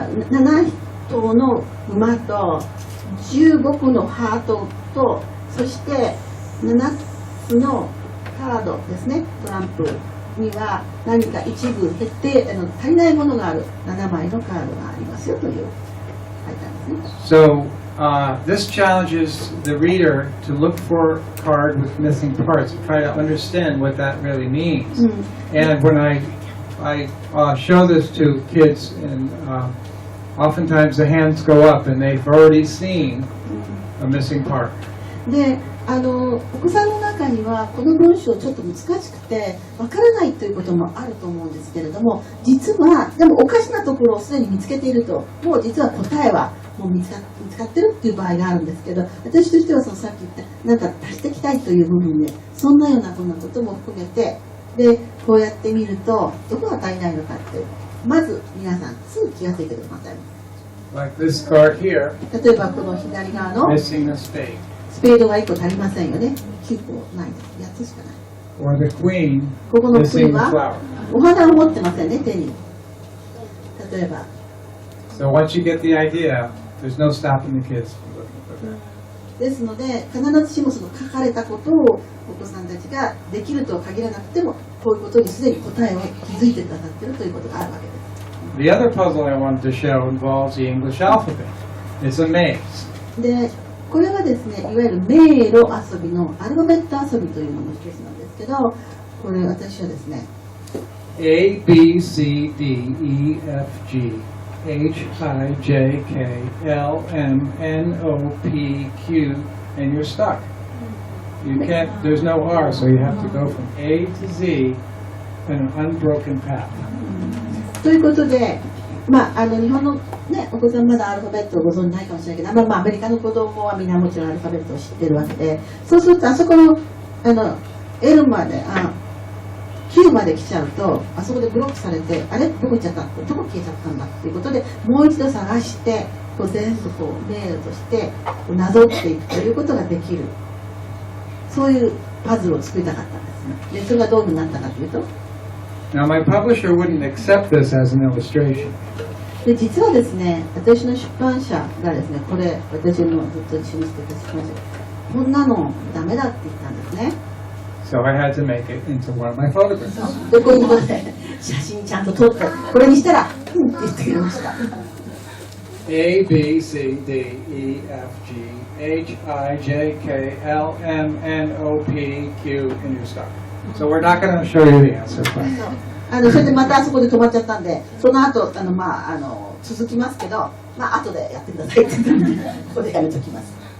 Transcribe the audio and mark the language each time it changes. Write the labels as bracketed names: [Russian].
[Japanese] 7頭の馬と15個のハートと、そして7つのカードですね、トランプには何か一部減って足りないものがある7枚のカードがありますよという書いてあるんですね。 [English] So this challenges the reader to look for a card with missing parts and try to understand what that really means. And when I show this to kids, and oftentimes the hands go up and they've already seen a missing part. [Japanese] でお子さんの中にはこの文章ちょっと難しくてわからないということもあると思うんですけれども、実はでもおかしなところをすでに見つけていると、もう実は答えはもう見つかってるっていう場合があるんですけど、私としてはそのさっき言ったなんか足していきたいという部分でそんなようなこんなことも含めて、でこうやって見るとどこが足りないのかってまず皆さんすぐ気がついてください。 [English] Like this card here, [Japanese] 例えばこの左側の [English] missing a spade. [Japanese] スペードが1個足りませんよね。 9個ないです。8つしかない。 [English] Or the queen [Japanese] ここのクイ [English] missing [Japanese] ーン [English] the [Japanese] は [English] flower. [Japanese] お花を持ってませんね、手に。例えば [English] So once you get the idea, there's no stopping the kids from looking for that. [Japanese] ですので、必ずしもその書かれたことをお子さんたちができるとは限らなくても、こういうことにすでに答えを気づいてくださっているということがあるわけです。 [English] The other puzzle I wanted to show involves the English alphabet. It's a maze. [Japanese] で、これはですね、いわゆる迷路遊びのアルファベット遊びというのの一つなんですけど、これ私はですね、 [English] A, B, C, D, E, F, G, H, I, J, K, L, M, N, O, P, Q, and you're stuck. You can't, there's no R, so you have to go from A to Z in an unbroken path. [Japanese] ということで、日本の、ね、お子さんまだアルファベットをご存じないかもしれないけど、アメリカの子供はみんなもちろんアルファベットを知ってるわけで、そうするとあそこのL まで9まで来ちゃうと、あそこでブロックされて、あれどこ行っちゃったどこ消えちゃったんだっていうことで、もう一度探してこう全部こう迷路としてなぞっていくということができる、そういうパズルを作りたかったんですね。でそれがどういうふうになったかというと、 [English] Now my publisher wouldn't accept this as an illustration. [Japanese] で実はですね、私の出版社がですね、これ私のずっと一緒にしてた出版社がこんなのダメだって言ったんですね。 [English] So I had to make it into one of my photographs. [Japanese] でこういうことで写真ちゃんと撮ってこれにしたらって言ってくれました。 [English] A, B, C, D, E, F, G, H, I, J, K, L, M, N, O, P, Q, and you're stuck. So we're not going to show you the answer. But [Japanese] それでまたあそこで止まっちゃったんで、その後続きますけど、後でやってくださいって言ってここでやめときます。